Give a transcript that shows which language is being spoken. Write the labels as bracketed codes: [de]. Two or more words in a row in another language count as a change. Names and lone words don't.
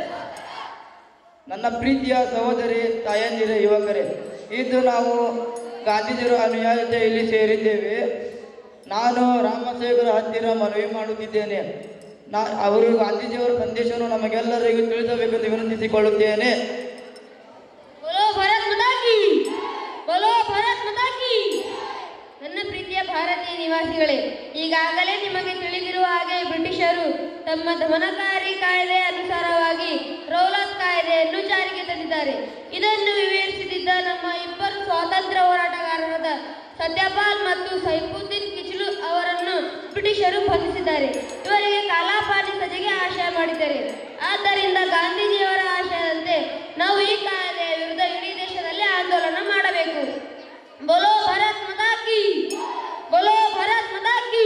[kn] ನನ್ನ ಪ್ರೀತಿಯ ಸಹೋದರಿ, ತಾಯಂದಿರೇ, ಯುವಕರೇ, ಇಂದು ನಾವು ಗಾಂಧೀಜಿಯವರ ಅನುಯಾಯಿತ ಇಲ್ಲಿ ಸೇರಿದ್ದೇವೆ. ನಾನು ರಾಮಸೇವರ ಹತ್ತಿರ ಮನವಿ ಮಾಡುತ್ತಿದ್ದೇನೆ. ಅವರು ಗಾಂಧೀಜಿಯವರ ಸಂದೇಶವನ್ನು ನಮಗೆಲ್ಲರಿಗೂ ತಿಳಿಸಬೇಕೆಂದು ವಿನಂತಿಸಿಕೊಳ್ಳುತ್ತೇನೆ. [hi] बोलो भारत माता की, बोलो भारत माता की. [kn] ನನ್ನ ಪ್ರೀತಿಯ ಭಾರತೀಯ ನಿವಾಸಿಗಳೇ, ಈಗಾಗಲೇ ನಿಮಗೆ ತಿಳಿದಿರುವ ಹಾಗೆ ಬ್ರಿಟಿಷರು ತಮ್ಮ ದಮನಕಾರಿ ಕಾಯ್ದೆ ಅನುಸಾರವಾಗಿ ರೌಲತ್ ಕಾಯ್ದೆಯನ್ನು ಜಾರಿಗೆ ತಂದಿದ್ದಾರೆ. ಇದನ್ನು ವಿವರಿಸುತ್ತಿದ್ದ ನಮ್ಮ ಇಬ್ಬರು ಸ್ವಾತಂತ್ರ್ಯ ಹೋರಾಟಗಾರರಾದ ಸತ್ಯಪಾಲ್ ಮತ್ತು ಸೈಫುದ್ದೀನ್ ಕಿಚ್ಲು ಅವರನ್ನು ಬ್ರಿಟಿಷರು ಬಂಧಿಸಿದ್ದಾರೆ. ಇವರಿಗೆ ಕಾಲಾಪಾನಿ ಸಜೆಗೆ ಆಶಯ ಮಾಡಿದ್ದಾರೆ. ಆದ್ದರಿಂದ ಗಾಂಧೀಜಿಯವರ ಆಶಯದಂತೆ ನಾವು ಈ ಕಾಯ್ದೆಯ ವಿರುದ್ಧ ಇಡೀ ದೇಶದಲ್ಲಿ ಆಂದೋಲನ ಮಾಡಬೇಕು. [hi] बोलो भारत माता की, बोलो भारत माता की.